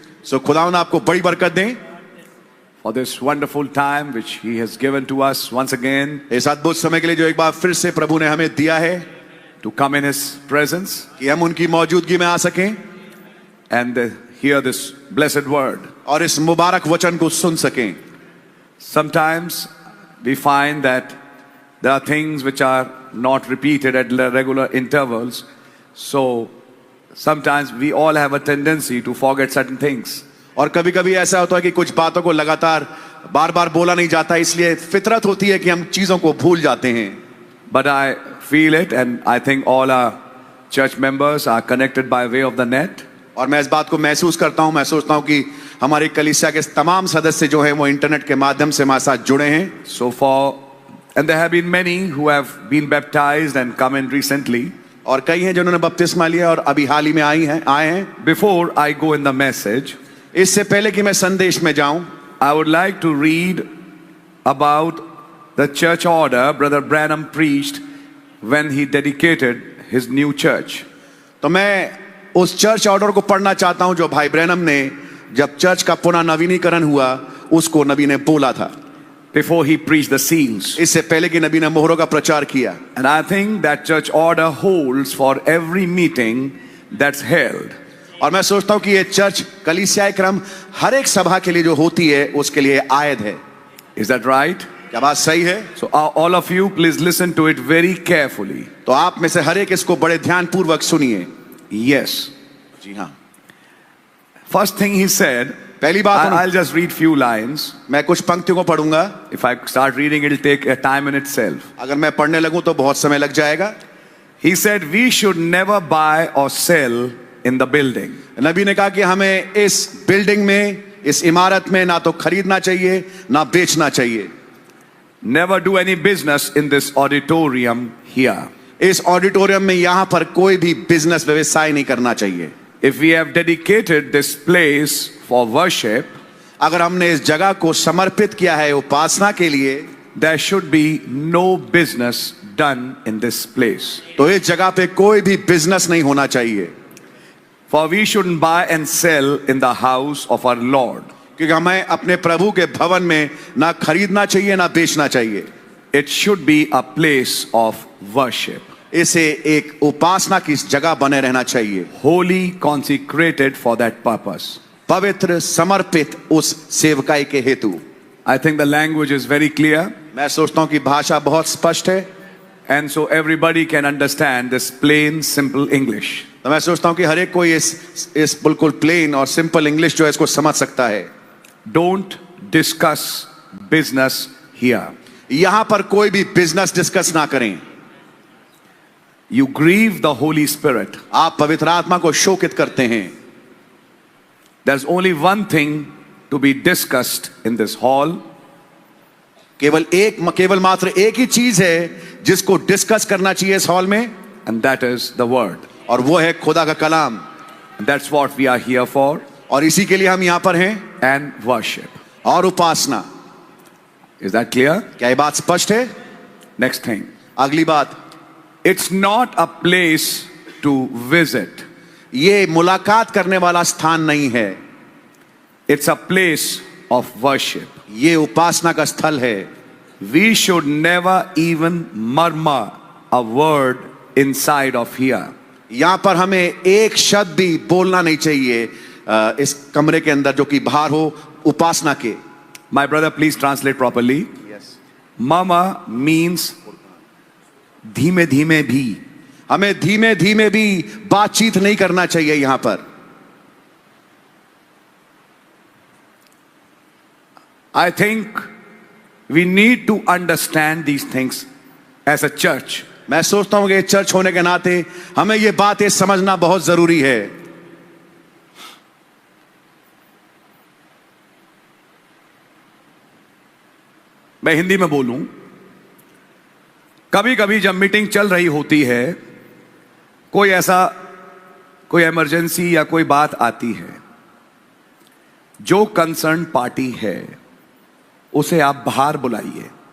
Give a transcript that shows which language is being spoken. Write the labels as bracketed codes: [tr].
[hi] So खुदावंद आपको बड़ी बरकत दें [en] For this wonderful time which He has given to us once again [hi] इस अद्भुत समय के लिए जो एक बार फिर से प्रभु ने हमें दिया है [en] to come in His presence [hi] कि हम उनकी मौजूदगी में आ सकें [en] and hear this blessed word. [hi] और इस मुबारक वचन को सुन सकें. [en] Sometimes we find that there are things which are not repeated at regular intervals. So sometimes we all have a tendency to forget certain things. [hi] और कभी कभी ऐसा होता है कि कुछ बातों को लगातार बार बार बोला नहीं जाता, इसलिए फितरत होती है कि हम चीजों को भूल जाते हैं. [en] But I feel it, and I think all our church members are connected by way of the net. [hi] और मैं इस बात को महसूस करता हूं. मैं सोचता हूं कि हमारी कलीसिया के तमाम सदस्य जो हैं वो इंटरनेट के माध्यम से हमारे साथ जुड़े हैं. [en] And there have been many who have been baptized and come in recently. [hi] और कई हैं जिन्होंने बपतिस्मा लिया और अभी हाल ही में आए हैं. [en] Before I go in the message, [hi] इससे पहले कि मैं संदेश में जाऊं, [en] I would like to read about the church order Brother Branham preached when he dedicated his new church. [hi] तो मैं उस चर्च ऑर्डर को पढ़ना चाहता हूं जो भाई ब्रैनम ने जब चर्च का पुनः नवीनीकरण हुआ उसको नबी ने बोला था. [en] Before he preached the seals. [hi] इससे पहले कि नबी ने मोहरों का प्रचार किया. [en] And I think that church order holds for every meeting that's held. [hi] और मैं सोचता हूं कि ये चर्च कलीसियाई क्रम हर एक सभा के लिए जो होती है उसके लिए आयद है. [en] Is that right? [hi] क्या बात सही है? [en] So all of you please listen to it very carefully. [hi] तो आप में से हर एक इसको बड़े ध्यान पूर्वक सुनिए. [en] Yes. [hi] जी हाँ. [en] First thing he said, [hi] पहली बात [en] I'll just read few lines. [hi] मैं कुछ पंक्तियों को पढ़ूंगा. [en] If I start reading, it'll take a time in itself. [hi] अगर मैं पढ़ने लगूं तो बहुत समय लग जाएगा. [en] He said we should never buy or sell in the building. [hi] नबी ने कहा कि हमें इस बिल्डिंग में, इस इमारत में ना तो खरीदना चाहिए ना बेचना चाहिए. [en] Never do any business in this auditorium here. [hi] इस ऑडिटोरियम में यहां पर कोई भी बिजनेस व्यवसाय नहीं करना चाहिए. [en] If we have dedicated this place for worship, [hi] अगर हमने इस जगह को समर्पित किया है उपासना के लिए, [en] there should be no business done in this place. [hi] तो इस जगह पे कोई भी बिजनेस नहीं होना चाहिए. [en] For we shouldn't buy and sell in the house of our Lord. [hi] क्योंकि हमें अपने प्रभु के भवन में ना खरीदना चाहिए ना बेचना चाहिए. [en] It should be a place of worship. [hi] इसे एक उपासना की जगह बने रहना चाहिए. [en] Holy, consecrated for that purpose. [hi] पवित्र, समर्पित उस सेवकाई के हेतु. [en] I think the language is very clear. [hi] मैं सोचता हूं कि भाषा बहुत स्पष्ट है. [en] And so everybody can understand this plain, simple English. [hi] तो मैं सोचता हूं कि हर एक कोई इस बिल्कुल प्लेन और सिंपल इंग्लिश जो है इसको समझ सकता है. [en] Don't discuss business here. [hi] यहां पर कोई भी बिजनेस डिस्कस ना करें. [en] You grieve the Holy Spirit. [hi] आप पवित्र आत्मा को शोकित करते हैं. [en] There's only one thing to be discussed in this hall. [hi] केवल मात्र एक ही चीज है जिसको डिस्कस करना चाहिए इस हॉल में. [en] And that is the word. [hi] और वो है खुदा का कलाम. [en] And that's what we are here for. [hi] और इसी के लिए हम यहां पर हैं. [en] And worship. [hi] और उपासना. [en] Is that clear? [hi] क्या ये बात स्पष्ट है? [en] Next thing. [hi] अगली बात. [en] It's not a place to visit. [hi] ये मुलाकात करने वाला स्थान नहीं है. [en] It's a place of worship. [hi] ये उपासना का स्थल है. [en] We should never even murmur a word inside of here. [hi] यहां पर हमें एक शब्द भी बोलना नहीं चाहिए इस कमरे के अंदर जो कि बाहर हो उपासना के. [en] My brother, please translate properly. Yes. Murmur means [hi] धीमे धीमे भी. हमें धीमे धीमे भी बातचीत नहीं करना चाहिए यहां पर. [en] I think we need to understand these things as a church. [hi] मैं सोचता हूं कि चर्च होने के नाते हमें ये बातें समझना बहुत जरूरी है. मैं हिंदी में बोलूं. कभी कभी जब मीटिंग चल रही होती है, कोई इमरजेंसी या कोई बात आती है, जो कंसर्न पार्टी है उसे आप बाहर बुलाइए.